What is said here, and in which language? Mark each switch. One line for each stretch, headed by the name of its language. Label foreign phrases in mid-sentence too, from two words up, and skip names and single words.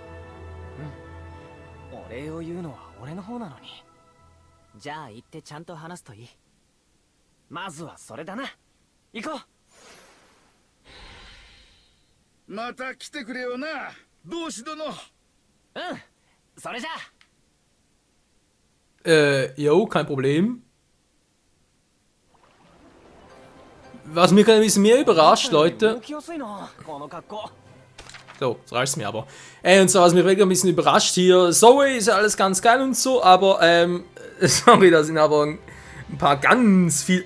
Japanese: お礼を言うのは俺の方なのに。じゃあ行ってちゃんと話すといい。まずはそれだな。行こう。また来てくれよな同志殿。それじゃあ。
German: Jo, kein Problem. Was mich ein bisschen mehr überrascht, Leute. So, das reicht's mir aber. Und zwar, was mich wirklich ein bisschen überrascht hier. Zoe ist ja alles ganz geil und so, aber, sorry, da sind aber ein paar ganz viel.